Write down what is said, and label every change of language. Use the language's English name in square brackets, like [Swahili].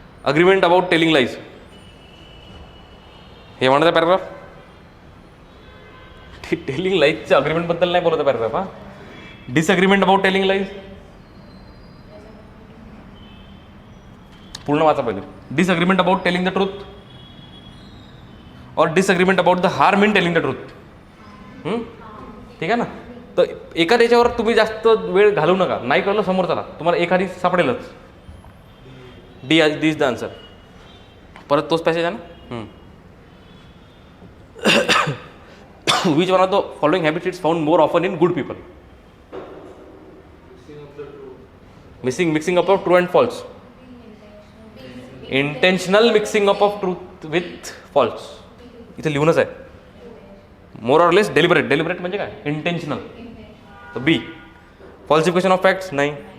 [English] agreement about telling lies [Marathi] हे म्हणत आहे पॅराग्राफ. टेलिंग लाईजच्या अग्रीमेंटबद्दल नाही बोलत आहे पॅराग्राफ. हा, [English] disagreement about telling lies [Marathi] पूर्ण वाचा पहिले. [English] Disagreement about telling the truth और disagreement about the harm in telling the truth. [Marathi] ठीक आहे ना. तर एका त्याच्यावर तुम्ही जास्त वेळ घालवू नका. नाही कळलं समोर चला, तुम्हाला एखादी सापडेलच. [English] D is the answer. [Marathi] परत तोच पॅसेज आहे ना. [English] Which one of the following habits is found more often in good people? Mixing up of true and false. Intentional mixing up of truth with false. [Marathi] इथे लिहूनच आहे. [English] more or less deliberate [Marathi] म्हणजे काय? इंटेन्शनल. तर बी. [English] Falsification of facts नाही.